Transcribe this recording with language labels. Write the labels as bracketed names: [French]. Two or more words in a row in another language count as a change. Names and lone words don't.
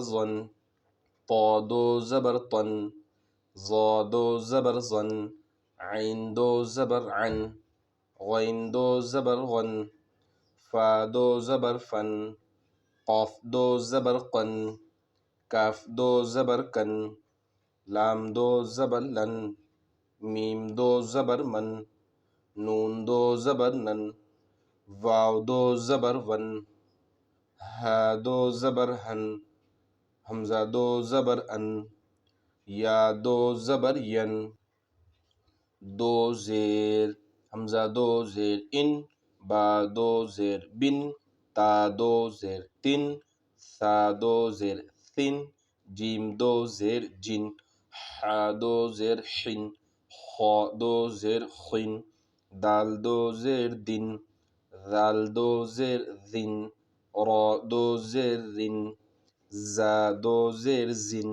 [Urdu] ظن، طا دو زبر طن، ظا دو زبر ظن، عین دو زبر عن، غین دو زبر غن، فا دو زبر فن، قاف دو زبر قن، کاف دو زبر کن، لام دو زبر لن، میم دو زبر من، نون دو زبر نن، واو دو زبر ون، ہا دو زبر ہن، حمزہ دو زبر ان، یا دو زبر ین، دو زیر، حمزہ دو زیر ان، با دو زیر بن، تا دو زیر تن، ثا دو زیر ثن، جیم دو زیر جن، حا دو زیر حن، خا دو زیر خن، دال دو زیر دن، ذال دو زیر ذن، را دو زیر رن، زا دو زیر زن،